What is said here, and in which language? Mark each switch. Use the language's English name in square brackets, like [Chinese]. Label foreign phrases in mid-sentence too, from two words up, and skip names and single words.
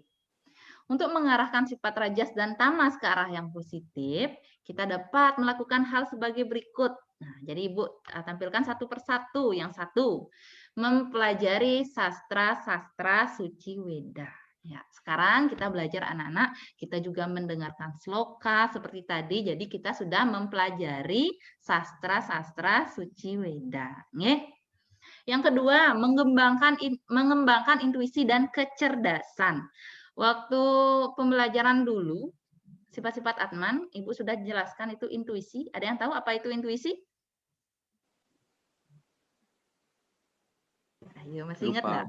[Indonesian] Untuk mengarahkan sifat rajas dan tamas ke arah yang positif, kita dapat melakukan hal sebagai berikut. Nah, jadi Ibu tampilkan satu persatu. Yang satu, mempelajari sastra-sastra suci Weda. Ya, sekarang kita belajar anak-anak, kita juga mendengarkan sloka seperti tadi, jadi kita sudah mempelajari sastra-sastra suci Weda. Nggih. Yang kedua, mengembangkan intuisi dan kecerdasan. Waktu pembelajaran dulu, sifat-sifat Atman, Ibu sudah jelaskan itu intuisi. Ada yang tahu apa itu intuisi? Ayo, masih ingat nggak?